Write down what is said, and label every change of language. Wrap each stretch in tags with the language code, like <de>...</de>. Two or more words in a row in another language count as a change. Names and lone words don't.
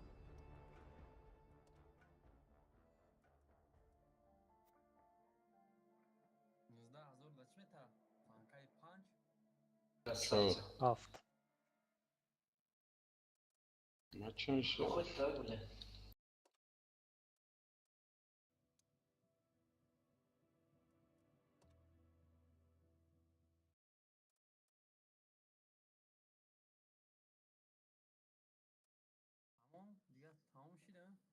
<tg>19,000 да чӣ метавад? Фанкаи 5.</tg> <ru>Что? 7. Мачан что?</ru> <tg>Тамом, дигар тамом шуда?</tg>